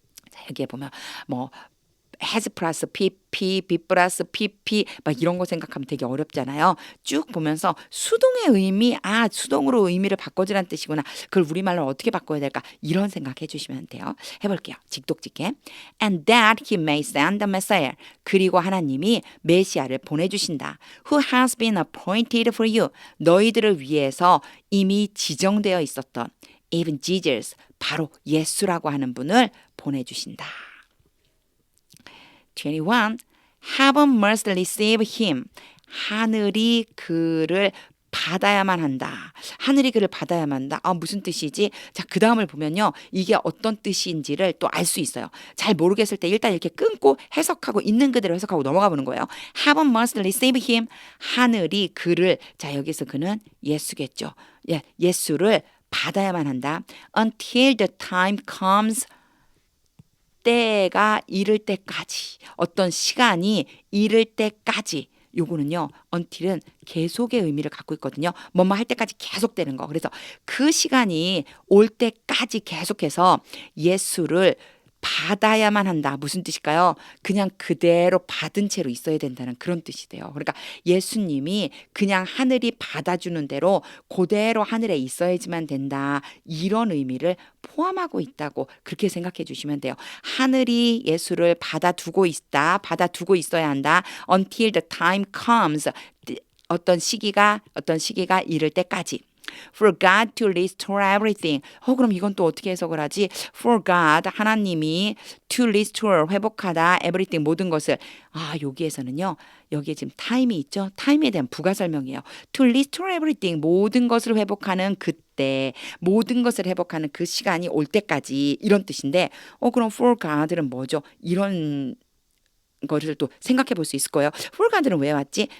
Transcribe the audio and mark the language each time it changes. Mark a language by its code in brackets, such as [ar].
[ko] 자, 여기에 보면 has 플러스 pp, be 플러스 pp 막 이런 거 생각하면 되게 어렵잖아요. 쭉 보면서 수동의 의미, 수동으로 의미를 바꿔주라는 뜻이구나. 그걸 우리말로 어떻게 바꿔야 될까? 이런 생각해 주시면 돼요. 해볼게요. 직독직해. [en] And that he may send the Messiah. [ko] 그리고 하나님이 메시아를 보내주신다. [en] Who has been appointed for you. [ko] 너희들을 위해서 이미 지정되어 있었던 [en] even Jesus, [ko] 바로 예수라고 하는 분을 보내주신다. 21. [en] Heaven must receive him. [ko] 하늘이 그를 받아야만 한다. 하늘이 그를 받아야만 한다. 무슨 뜻이지? 자, 그 다음을 보면요. 이게 어떤 뜻인지를 또 알 수 있어요. 잘 모르겠을 때 일단 이렇게 끊고 해석하고 있는 그대로 해석하고 넘어가 보는 거예요. [en] Heaven must receive him. [ko] 하늘이 그를, 자, 여기서 그는 예수겠죠. 예수를 받아야만 한다. [en] Until the time comes [ko] 때가 이를 때까지, 어떤 시간이 이를 때까지, 요거는요, until은 계속의 의미를 갖고 있거든요. 뭐뭐 할 때까지 계속되는 거. 그래서 그 시간이 올 때까지 계속해서 예수를 받아야만 한다. 무슨 뜻일까요? 그냥 그대로 받은 채로 있어야 된다는 그런 뜻이 돼요. 그러니까 예수님이 그냥 하늘이 받아주는 대로 그대로 하늘에 있어야지만 된다. 이런 의미를 포함하고 있다고 그렇게 생각해 주시면 돼요. 하늘이 예수를 받아두고 있다. 받아두고 있어야 한다. [en] Until the time comes. [ko] 어떤 시기가 이를 때까지. [en] For God to restore everything. [ko] 그럼 이건 또 어떻게 해석을 하지? [en] For God, [ko] 하나님이 to restore, 회복하다, everything, 모든 것을. 여기에서는요. 여기에 지금 time이 있죠? time에 대한 부가 설명이에요. [en] To restore everything, [ko] 모든 것을 회복하는 그때, 모든 것을 회복하는 그 시간이 올 때까지 이런 뜻인데 그럼 for God는 뭐죠? 이런 거를 또 생각해 볼 수 있을 거예요. for God는 왜 왔지?